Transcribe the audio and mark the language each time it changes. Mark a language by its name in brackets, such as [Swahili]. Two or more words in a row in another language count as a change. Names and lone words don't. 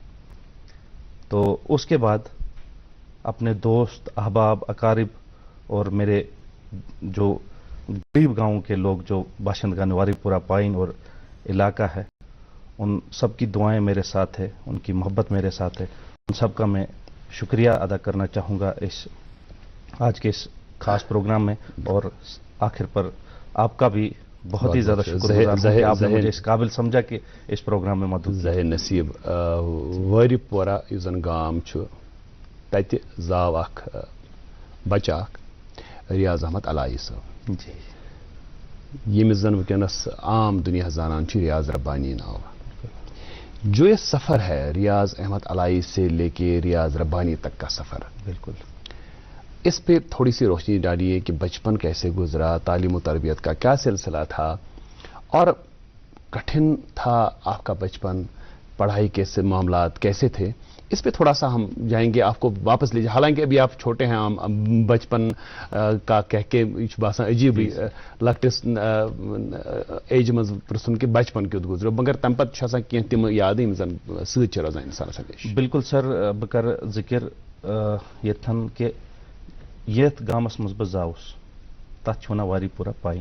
[Urdu] تو اس کے بعد اپنے دوست، احباب، اقارب اور میرے جو غریب گاؤں کے لوگ جو باشندگان نواری پورہ پائن اور علاقہ ہے، ان سب کی دعائیں میرے ساتھ ہے، ان کی محبت میرے ساتھ ہے. ان سب کا میں شکریہ ادا کرنا چاہوں گا اس آج کے اس خاص پروگرام میں. اور آخر پر آپ کا بھی بہت ہی زیادہ شکر گزار ہوں کہ آپ نے مجھے اس قابل سمجھا کہ اس پروگرام میں مدعو کیا. [Kashmiri] ظاہر نصیب واری پورہ یُس زن گام چھُ تتہِ زاو اکھ بچہ اکھ ریاض احمد علایی صٲب، [Urdu] جی [Kashmiri] ییٚمِس زن وٕنکٮ۪نس عام دنیا زانان چھُ ریاض ربانی ناو. [Urdu] جو یہ سفر ہے ریاض احمد علایی سے لے کے ریاض ربانی تک کا سفر، بالکل، اس پہ تھوڑی سی روشنی ڈالیے کہ بچپن کیسے گزرا، تعلیم و تربیت کا کیا سلسلہ تھا، اور کٹھن تھا آپ کا بچپن، پڑھائی کے معاملات کیسے تھے. اس پہ تھوڑا سا ہم جائیں گے، آپ کو واپس لیجیے. حالانکہ ابھی آپ چھوٹے ہیں، بچپن کا کہہ کے [Kashmiri] یہ باسان عجیب لکٹس ایج مز پرسن کہ بچپن کیُتھ گزرو، مگر تمہ پتہ آسان کینٛہہ تِم یادٕ یِم زن سۭتۍ چھِ روزان اِنسانس ہمیشہ. بالکل سر، بہٕ کر ذکر یتھن کہ یتھ گامس مز بہٕ زاوُس تتھ چھِ ونان واری پورہ پاین.